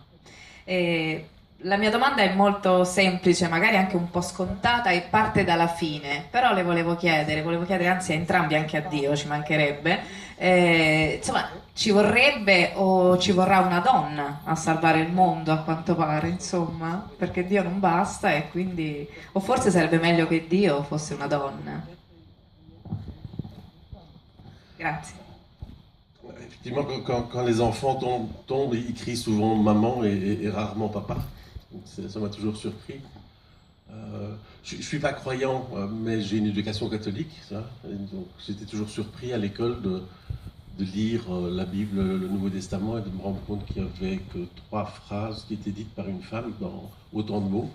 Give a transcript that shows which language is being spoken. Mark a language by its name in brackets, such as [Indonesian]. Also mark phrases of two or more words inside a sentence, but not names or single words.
[Italian] La mia domanda è molto semplice, magari anche un po' scontata e parte dalla fine, però le volevo chiedere anzi a entrambi, anche a Dio, ci mancherebbe, insomma, ci vorrebbe o ci vorrà una donna a salvare il mondo, a quanto pare, insomma, perché Dio non basta e quindi, o forse sarebbe meglio che Dio fosse una donna. Grazie. [French] Effectivement, quand les enfants tombent, ils crient souvent maman et rarement papa. Donc ça m'a toujours surpris. Je ne suis pas croyant, mais j'ai une éducation catholique. Ça. Et donc j'étais toujours surpris à l'école de lire la Bible, le Nouveau Testament, et de me rendre compte qu'il n'y avait que 3 phrases qui étaient dites par une femme dans autant de mots.